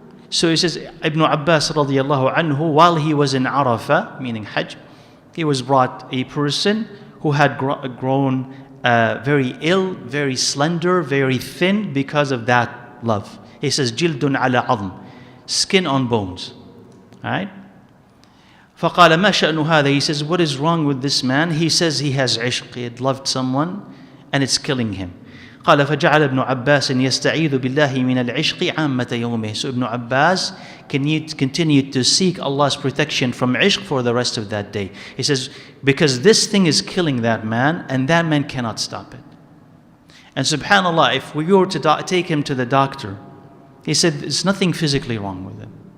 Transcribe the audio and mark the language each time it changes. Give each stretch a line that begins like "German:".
English: So he says, Ibn Abbas radiallahu anhu, while he was in Arafah, meaning Hajj, he was brought a person who had grown very ill, very slender, very thin because of that love. He says,
Arabic: jildun ala adm,
English: skin on bones. Alright?
Arabic: فقال ما شأن هذا.
English: He says, what is wrong with this man? He says he has ishq, he had loved someone and it's killing him.
Arabic: قال فجعل ابن عباس يستعيذ بالله من العشق عامة يومه.
English: So Ibn Abbas continued to seek Allah's protection from ishq for the rest of that day. He says, because this thing is killing that man and that man cannot stop it. And subhanAllah, if we were to take him to the doctor, he said there's nothing physically wrong with him.